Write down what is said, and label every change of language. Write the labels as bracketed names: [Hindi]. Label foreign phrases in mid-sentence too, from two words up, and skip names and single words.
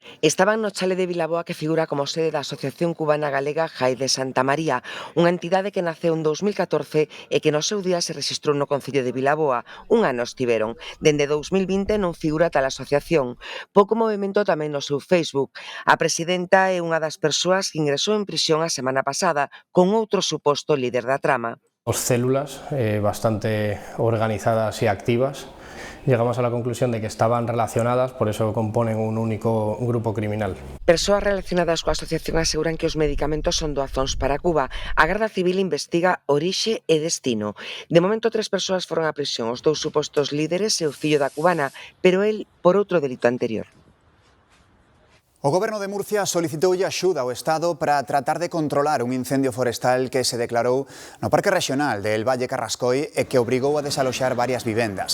[Galician] Estaban no chale de Vilaboa que figura como sede da Asociación Cubana Galega Jai de Santa María, unha entidade que naceu en 2014 e que no seu día se rexistrou no Concello de Vilaboa. Un ano estiveron. Dende 2020 non figura tal asociación. Pouco movimento tamén no seu Facebook. A presidenta é unha das persoas que ingresou en prisión a semana pasada con outro suposto líder da trama. [Spanish] Dos células bastante organizadas y activas. Llegamos a la conclusión de que estaban relacionadas, por eso componen un único grupo criminal. [Galician] Persoas relacionadas coa asociación aseguran que os medicamentos son doazóns para Cuba. A Garda Civil investiga orixe e destino. De momento, 3 persoas foron á prisión, os 2 supostos líderes e o fillo da cubana, pero el por outro delito anterior. O Goberno de Murcia solicitoulle axuda ao Estado para tratar de controlar un incendio forestal que se declarou no Parque Regional del Valle Carrascoy e que obrigou a desaloxar varias vivendas.